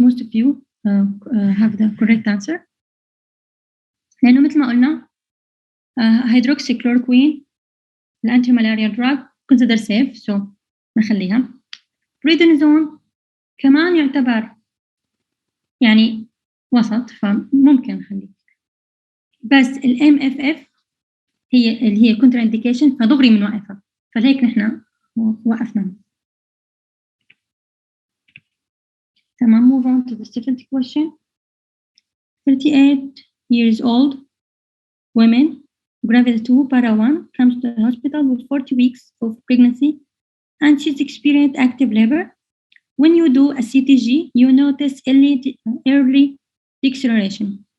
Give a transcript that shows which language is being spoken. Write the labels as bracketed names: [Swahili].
[English] Most of you have the correct answer. [Arabic] لأنه مثل ما قلنا [English] hydroxychloroquine الانتي-malaria drug consider safe so [Arabic] نخليها. prednisone كمان يعتبر يعني وسط فممكن نخليه. بس MFF اللي هي contra indication فدغري من وقفها فلهيك نحن وقفنا. تمام. [English] move on to the second question. 38 years old women gravid 2 para 1 comes to the hospital with 40 weeks of pregnancy and she's experienced active labor. When you do a CTG you notice early deceleration.